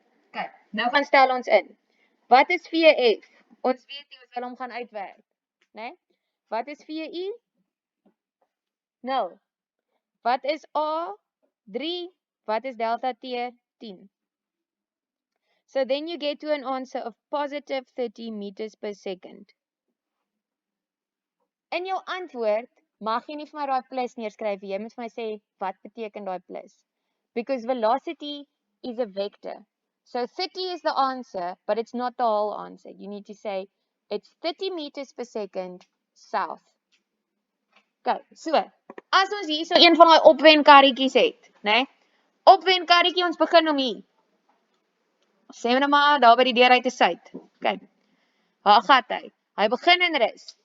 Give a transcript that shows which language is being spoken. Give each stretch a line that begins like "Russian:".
Afrikaans: Okay, nou gaan stel ons in. Wat is VF? Ons weet nie, ons wil hom gaan uitwerk, né? Wat is VI? 0. Wat is A? 3. Wat is delta T? 10.
English: So then you get to an answer of positive 30 meters per second.
Afrikaans: In jou antwoord, mag jy nie vir my daai plus neerskryf nie. Jy moet vir my sê, wat beteken daai plus?
English: Because velocity is a vector. So 30 is the answer, but it's not the whole answer. You need to say, it's 30 meters per second south.
Afrikaans: Okay, so, as ons hier so een van die opwenkarretjies het, né? Opwenkarretjie, ons begin om hier. Sê nou maar daar by die deur uit te suid. Okay. Waar gaat hy? Hy begin in rus.